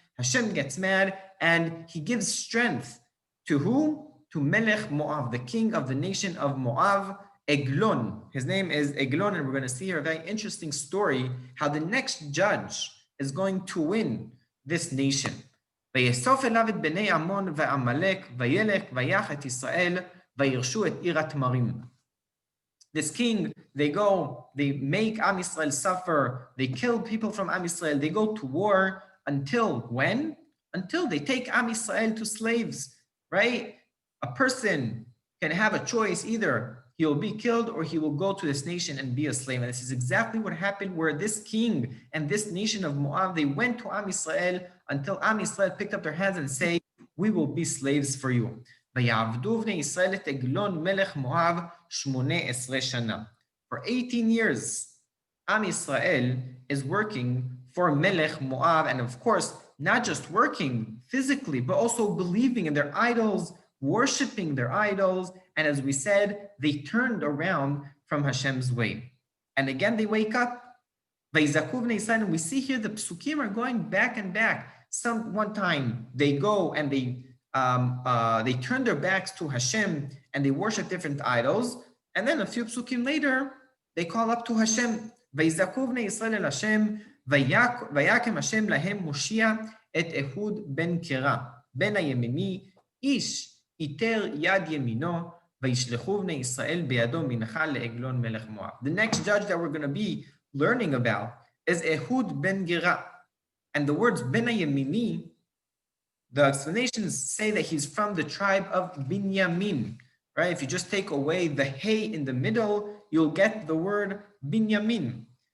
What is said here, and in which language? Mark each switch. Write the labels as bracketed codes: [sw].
[en] Hashem gets mad and he gives strength to who? To Melech Moab, the king of the nation of Moab, Eglon. His name is Eglon, and we're going to see here a very interesting story how the next judge is going to win this nation. [he] ויאסוף אליו את בני עמון ועמלק, וילך ויח את ישראל, וירשו את עיר התמרים. [en] This king, they go, they make Am Yisrael suffer, they kill people from Am Yisrael, they go to war until when? Until they take Am Yisrael to slaves, right? A person can have a choice, either he will be killed or he will go to this nation and be a slave. And this is exactly what happened, where this king and this nation of Moab, they went to Am Yisrael until Am Yisrael picked up their hands and say, we will be slaves for you. [he] ויעבדו בני ישראל את עגלון מלך מואב 18 שנה. [en] For 18 years, Am Yisrael is working for Melech Moab, and of course, not just working physically, but also believing in their idols, worshiping their idols, and as we said, they turned around from Hashem's way. And again, they wake up. [he] ויזעקו בני ישראל, [en] and we see here the psukim are going back and back. One time they go and they turn their backs to Hashem and they worship different idols, and then a few psukim later they call up to Hashem. [he] ויזעקו בני ישראל אל השם, ויקם השם להם מושיע את אהוד בן קרא, בן הימיני, איש איתר יד ימינו, וישלחו בני ישראל בידו מנחה לעגלון מלך מואב. [en] The next judge that we're going to be learning about is Ehud ben Gera. And the words ben Yemini, the explanations say that he's from the tribe of Binyamin, right? If you just take away the hey in the middle, you'll get the word Binyamin.